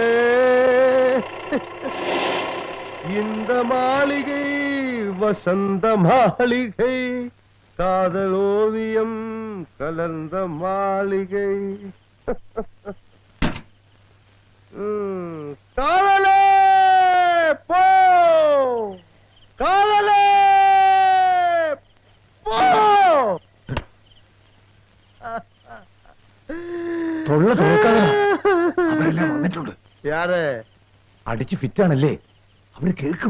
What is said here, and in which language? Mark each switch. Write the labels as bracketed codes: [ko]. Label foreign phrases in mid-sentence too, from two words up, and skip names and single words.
[ta] இந்த மாளிகை வசந்த மாளிகை காதலோவியம் கலந்த மாளிகை காதலே போ காதலே போ [ml] തൊള്ള തുറക്കാതെ അവരെല്ലാം വന്നിട്ടുണ്ട്. [ta] யாரு [ml] അടിച്ച് ഫിറ്റാണല്ലേ, അവര് കേൾക്കും.